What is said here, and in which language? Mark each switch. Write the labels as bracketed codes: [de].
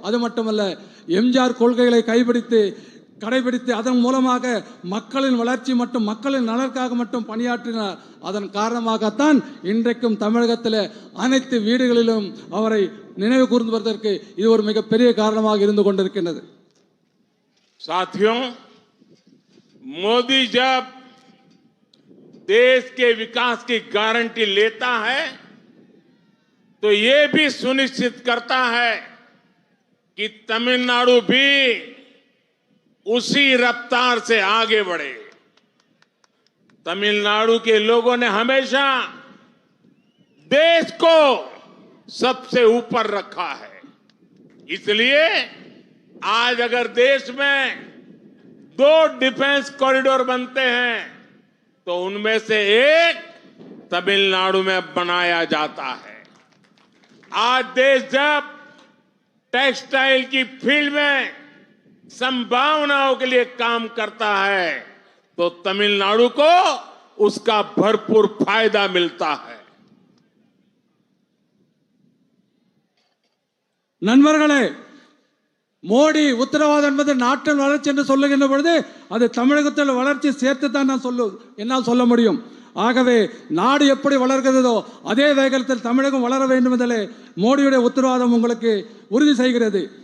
[ta] அது மட்டுமல்ல, எம்ஜிஆர் கொள்கைகளை கடைபிடித்து அதன் மூலமாக மக்களின் வளர்ச்சி மற்றும் மக்களின் நலனுக்காக மட்டும் பணியாற்றினார். அதன் காரணமாகத்தான் இன்றைக்கும் தமிழகத்தில் அனைத்து வீடுகளிலும் அவரை நினைவு கூர்ந்துவதற்கு இது ஒரு மிகப்பெரிய காரணமாக இருந்து கொண்டிருக்கின்றது. [hi] साथियों, मोदी जब देश के विकास की गारंटी लेता है तो ये भी सुनिश्चित करता है कि तमिलनाडु भी उसी रफ्तार से आगे बढ़े। तमिलनाडु के लोगों ने हमेशा देश को सबसे ऊपर रखा है। इसलिए आज अगर देश में 2 डिफेंस कॉरिडोर बनते हैं तो उनमें से एक तमिलनाडु में बनाया जाता है। आज देश जब टेक्सटाइल की फील्ड में संभावनाओं के लिए काम करता है तो तमिलनाडु को उसका भरपूर फायदा मिलता है। [ta] நண்பர்களே, மோடி உத்தரவாதம் என்பது நாட்டின் வளர்ச்சி என்று சொல்லுகின்ற பொழுது அது தமிழகத்தில் வளர்ச்சி சேர்த்து தான் என்னால் சொல்ல முடியும். ஆகவே நாடு எப்படி வளர்கிறதோ அதே வேகத்தில் தமிழகம் வளர வேண்டும் என்பதிலே மோடியுடைய உத்தரவாதம் உங்களுக்கு உறுதி செய்கிறது.